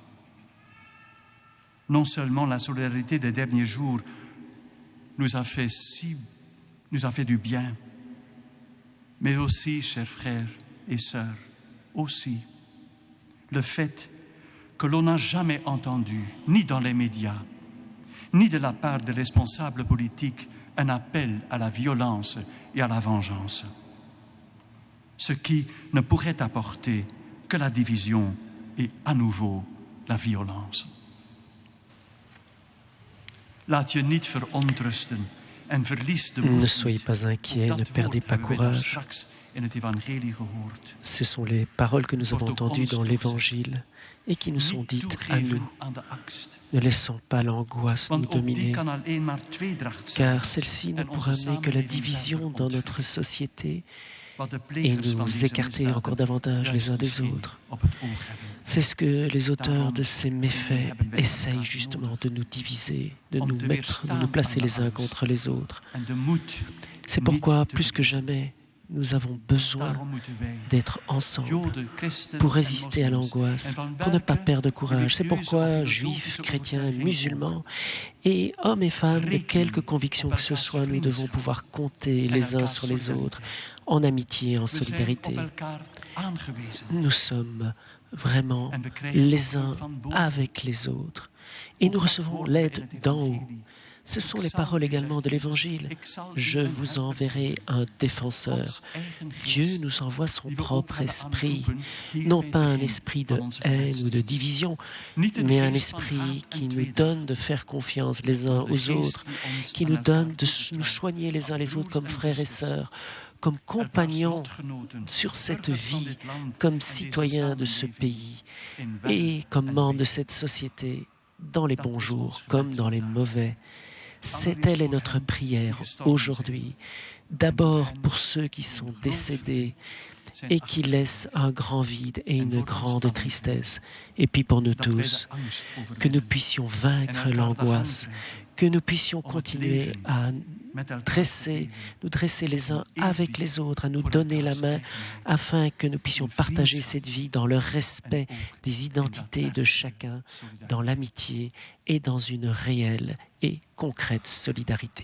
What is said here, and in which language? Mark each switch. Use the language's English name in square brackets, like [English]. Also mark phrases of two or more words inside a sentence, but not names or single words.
[French] Non seulement la solidarité des derniers jours nous a fait du bien, mais aussi, chers frères et sœurs, aussi le fait que l'on n'a jamais entendu, ni dans les médias, ni de la part des responsables politiques, un appel à la violence et à la vengeance. Ce qui ne pourrait apporter que la division et à nouveau la violence. [Dutch] Laat je niet verontrusten en verlies de moed. [French] Ne soyez pas inquiets, ne perdez pas courage. [Dutch] in het evangelie gehoord. [French] Ce sont les paroles que nous avons entendues dans l'Évangile et qui nous sont [Dutch] Niet [French] dites à [Dutch] toegeven [French] nous. [Dutch] aan de angst. [French] Ne laissons pas l'angoisse nous [Dutch] Want ook die [French] dominer, [Dutch] kan alleen maar tweedracht zijn. [French] car celle-ci ne pourra amener que la division dans notre société [Dutch] Wat de [French] et [Dutch] plegers van [French] nous [Dutch] deze [French] écarter [Dutch] misdaden [French] encore davantage les [Dutch] juist [French] uns des [Dutch] misschien [French] autres. [Dutch] op het oog hebben. [French] C'est ce que les auteurs de ces méfaits essayent justement de nous diviser, de nous placer les uns contre les autres. [Dutch] En de moed, [French] C'est pourquoi, plus que jamais, nous avons besoin [Dutch] daarom moeten wij, [French] d'être ensemble [Dutch] Joden, christen [French] pour [Dutch] en [French] résister à [Dutch] moslims, [French] l'angoisse, [Dutch] en van [French] pour ne pas [Dutch] welke [French] perdre courage. C'est [Dutch] religieuze [French] pourquoi [Dutch] of [French] juifs, [Dutch] filosofische [French] chrétiens, [Dutch] overtuiging [French] musulmans et hommes et femmes de [Dutch] rekenen [French] quelque conviction [Dutch] op [French] que ce [Dutch] elkaars [French] soit, nous devons [Dutch] vriendschap [French] pouvoir compter [Dutch] en [French] les uns [Dutch] elkaars [French] sur les [Dutch] solidariteit. [French] autres, en amitié, [Dutch] en We zijn [French] solidarité. [Dutch] op elkaar aangewezen. [French] Nous sommes vraiment [Dutch] En we krijgen [French] les [Dutch] ook [French] uns [Dutch] van boven. [French] avec les autres. Et nous [Dutch] Ook dat [French] recevons [Dutch] hoort bij in [French] l'aide [Dutch] het [French] d'en haut. [Dutch] evangelie. [French] Ce sont [Dutch] Ik [French] les [Dutch] zal [French] paroles [Dutch] u, [French] également [Dutch] zegt [French] de [Dutch] Jezus, [French] l'Évangile. [Dutch] ik zal u [French] Je [Dutch] een [French] vous [Dutch] helper [French] enverrai [Dutch] zenden. [French] un défenseur. [Dutch] Gods eigen geest, [French] Dieu nous envoie son [Dutch] die we ook [French] propre [Dutch] hebben [French] esprit, [Dutch] aangeroepen hier [French] non [Dutch] bij [French] pas [Dutch] het [French] un [Dutch] begin [French] esprit [Dutch] van [French] de [Dutch] onze [French] haine ou de [Dutch] gebedsdienst. [French] division, [Dutch] Niet een [French] mais un [Dutch] geest van [French] esprit [Dutch] haat [French] qui [Dutch] en [French] nous [Dutch] tweedracht, [French] donne de faire confiance les uns [Dutch] maar de [French] aux [Dutch] geest [French] autres, [Dutch] die ons [French] qui [Dutch] aan [French] nous [Dutch] elkaar [French] donne de [Dutch] toevertrouwt. [French] nous soigner les uns [Dutch] Als [French] les autres [Dutch] broers [French] comme [Dutch] en [French] frères et [Dutch] zusters, [French] sœurs, comme [Dutch] elkaars [French] compagnons [Dutch] lotgenoten, [French] sur cette [Dutch] burgers van [French] vie, [Dutch] dit land [French] comme [Dutch] en deze [French] citoyens de ce [Dutch] samenleving, [French] pays [Dutch] in wel [French] et comme [Dutch] en [French] membres de [Dutch] wee. [French] cette société, dans les [Dutch] Dat [French] bons [Dutch] is [French] jours [Dutch] ons [French] comme [Dutch] gebed [French] dans les [Dutch] vandaag. [French] mauvais. C'est [Dutch] Allereerst [French] elle est [Dutch] voor [French] notre [Dutch] hen die [French] prière [Dutch] gestorven [French] aujourd'hui. [Dutch] zijn. [French] D'abord [Dutch] hen [French] pour ceux qui [Dutch] die [French] sont [Dutch] een groot [French] décédés [Dutch] verdriet zijn [French] et qui laissent un grand vide et [Dutch] En [French] une [Dutch] voor ons [French] grande [Dutch] allen. [French] tristesse. Et puis pour nous [Dutch] dat wij de [French] tous, [Dutch] angst [French] que nous [Dutch] overwinnen [French] puissions [Dutch] en [French] vaincre [Dutch] elkaar de hand [French] l'angoisse, [Dutch] reiken, [French] que nous puissions [Dutch] om het [French] continuer [Dutch] leven [French] à [Dutch] met elkaar te [French] dresser, [Dutch] delen, [French] nous dresser les uns [Dutch] om [French] avec [Dutch] eerbied [French] les autres, à nous [Dutch] voor [French] donner la [Dutch] elkaars [French] main, [Dutch] eigenheid, [French] afin que nous puissions [Dutch] in [French] partager [Dutch] vriendschap [French] cette vie dans le respect [Dutch] en ook [French] des [Dutch] in [French] identités de [Dutch] daadwerkelijke [French] chacun, [Dutch] solidariteit. [French] dans l'amitié et dans une réelle et concrète solidarité.